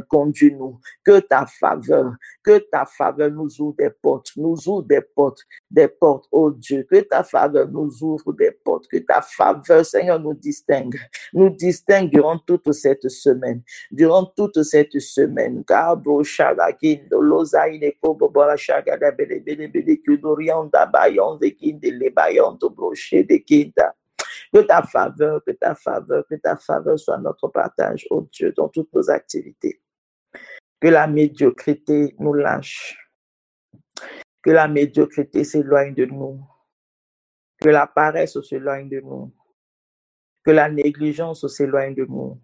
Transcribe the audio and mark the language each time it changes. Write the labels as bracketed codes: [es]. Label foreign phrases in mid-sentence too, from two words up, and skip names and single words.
[fr] Conduis-nous. Que ta faveur nous ouvre des portes, oh Dieu. Que ta faveur nous ouvre des portes. Que ta faveur, Seigneur, nous distingue durant toute cette semaine. Durant toute cette semaine. Gabo Shagakindo, Lozaine Kobobola Shagada Bele Kudorianda Bayon de Kinde Lebayon to Broche de Kinda. Que ta faveur soit notre partage, oh Dieu, dans toutes nos activités. Que la médiocrité nous lâche. Que la médiocrité s'éloigne de nous. Que la paresse s'éloigne de nous. Que la négligence s'éloigne de nous.